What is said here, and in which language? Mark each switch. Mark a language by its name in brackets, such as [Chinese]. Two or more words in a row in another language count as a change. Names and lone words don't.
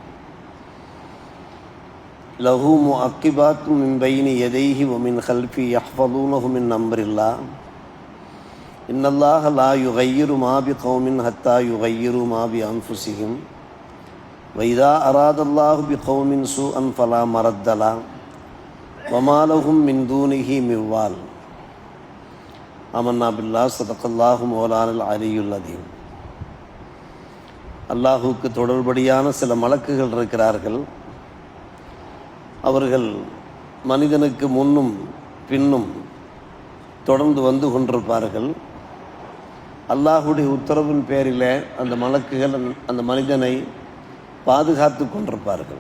[Arabic] له معقبات من بين يديه ومن خلفه يحفظونه من أمر الله إن الله لا يغير ما بقوم حتى يغيروا ما بأنفسهم وإذا أراد الله بقوم سوءا فلا مرد له وما لهم من دونه من وال. آمنا بالله صدق الله مولانا العلي العظيم. [Tamil] அல்லாஹுக்கு தொடர்படியான சில மலக்குகள் இருக்கிறார்கள். அவர்கள் மனிதனுக்கு முன்னும் பின்னும் தொடர்ந்து வந்து கொண்டிருப்பார்கள். அல்லாஹுடைய உத்தரவின் பேரில் அந்த மலக்குகள் அந்த மனிதனை பாதுகாத்து கொண்டிருப்பார்கள்.